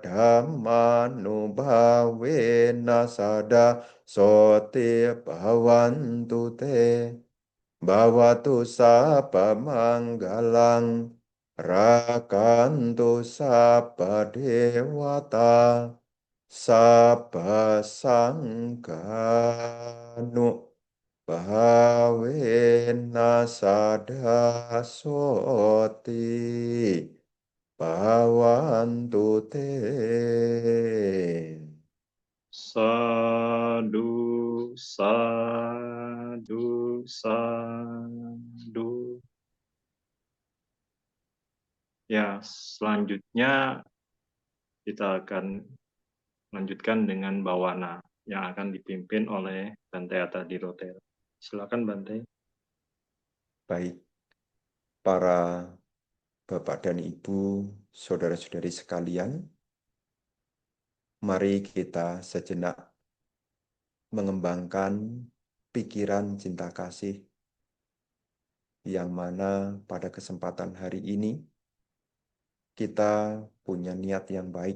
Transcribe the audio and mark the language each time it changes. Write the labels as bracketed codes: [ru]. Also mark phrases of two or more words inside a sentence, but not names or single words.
[pi] dhammanubhavena sada soti bhavantu te bhavatu sabba manggalang rakantu sabba dewata sabba sangghanu bhavena sada soti bhavantu te. Sadu, sadu, sadu. [id] Ya, selanjutnya kita akan lanjutkan dengan bawana yang akan dipimpin oleh Bante Atadhirotera. Silakan Bante. Baik, para Bapak dan Ibu, saudara-saudari sekalian, mari kita sejenak mengembangkan pikiran cinta kasih yang mana pada kesempatan hari ini kita punya niat yang baik.